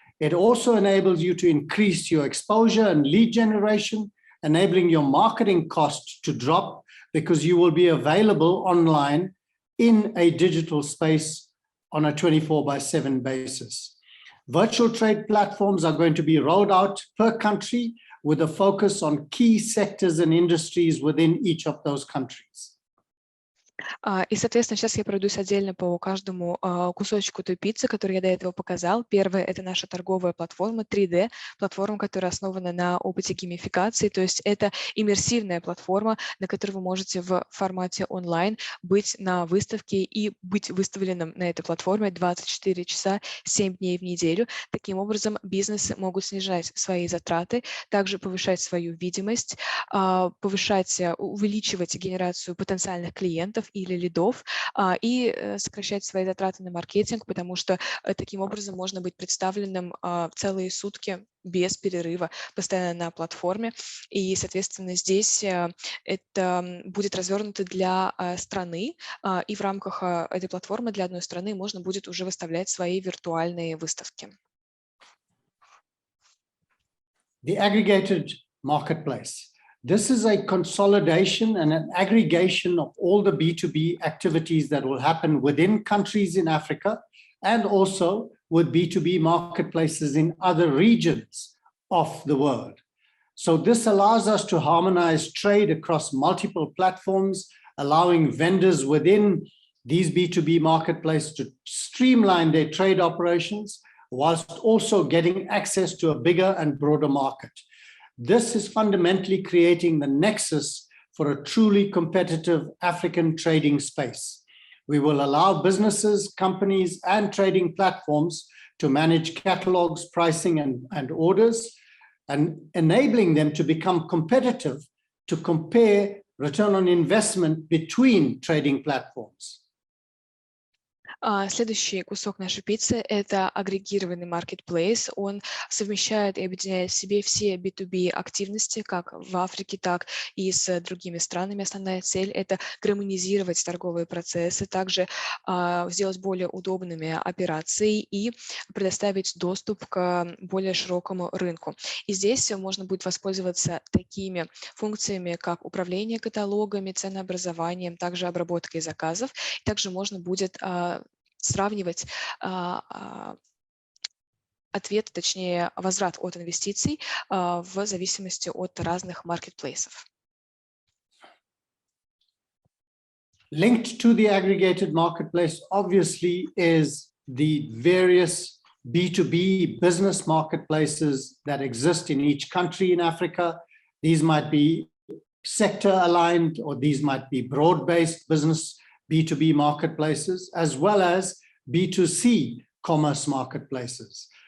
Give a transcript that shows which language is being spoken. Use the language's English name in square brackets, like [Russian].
[English] It also enables you to increase your exposure and lead generation, enabling your marketing cost to drop because you will be available online in a digital space on a 24/7 basis. Virtual trade platforms are going to be rolled out per country with a focus on key sectors and industries within each of those countries. [Russian] И, соответственно, сейчас я пройдусь отдельно по каждому кусочку той пиццы, который я до этого показал. Первое – это наша торговая платформа 3D, платформа, которая основана на опыте геймификации, то есть это иммерсивная платформа, на которой вы можете в формате онлайн быть на выставке и быть выставленным на этой платформе 24 часа, 7 дней в неделю. Таким образом, бизнесы могут снижать свои затраты, также повышать свою видимость, увеличивать генерацию потенциальных клиентов или лидов и сокращать свои затраты на маркетинг, потому что таким образом можно быть представленным целые сутки без перерыва, постоянно на платформе. И, соответственно, здесь это будет развернуто для страны, и в рамках этой платформы для одной страны можно будет уже выставлять свои виртуальные выставки. [English] The aggregated marketplace. This is a consolidation and an aggregation of all the B2B activities that will happen within countries in Africa and also with B2B marketplaces in other regions of the world. So this allows us to harmonize trade across multiple platforms, allowing vendors within these B2B marketplaces to streamline their trade operations whilst also getting access to a bigger and broader market. This is fundamentally creating the nexus for a truly competitive African trading space. We will allow businesses, companies, and trading platforms to manage catalogs, pricing, and orders, and enabling them to become competitive to compare return on investment between trading platforms. [Russian] Следующий кусок нашей пиццы – это агрегированный marketplace. Он совмещает и объединяет в себе все B2B активности, как в Африке, так и с другими странами. Основная цель – это гармонизировать торговые процессы, также сделать более удобными операции и предоставить доступ к более широкому рынку. И здесь можно будет воспользоваться такими функциями, как управление каталогами, ценообразованием, также обработкой заказов. Также можно будет сравнивать ответ, точнее, возврат от инвестиций в зависимости от разных маркетплейсов. [English] Linked to the aggregated marketplace, obviously, is the various B2B business marketplaces that exist in each country in Africa. These might be sector aligned, or these might be broad-based business B2B marketplaces, as well as B2C commerce marketplaces.